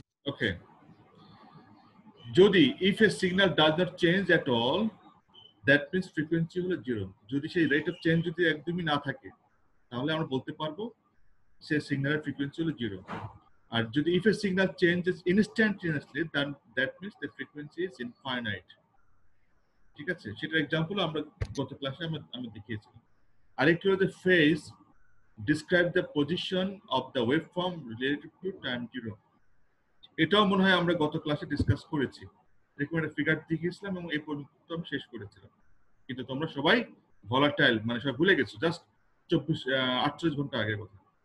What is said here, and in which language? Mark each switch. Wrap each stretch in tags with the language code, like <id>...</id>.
<bn>ওকে, যদি</bn> <en>if a signal does not change at all, that means frequency</en> <bn>হলো</bn> <en>0।</en> <bn>যদি সেই রেট অফ চেঞ্জ যদি একদমই না থাকে তাহলে আমরা বলতে পারবো সে সিগন্যালের ফ্রিকোয়েন্সি হলো 0। আর যদি</bn> <en>if a signal changes instantaneously, then that means the frequency is infinite।</en> <bn>ঠিক আছে, সেটার एग्जांपल আমরা গত ক্লাসে আমি দেখিয়েছিলাম। আরেকটি হলো</bn> <en>the phase describe the position of the waveform related to time 0।</en> <bn>এটাও মনে হয় আমরা গত ক্লাসে ডিসকাস করেছি, এরকম একটা ফিগার দেখিয়েছিলাম এবং এই পর্যন্ত আমি শেষ করেছিলাম, কিন্তু তোমরা সবাই ভলাটাইল মানে সবাই ভুলে গেছো, জাস্ট 48 ঘন্টা আগের কথা।</bn>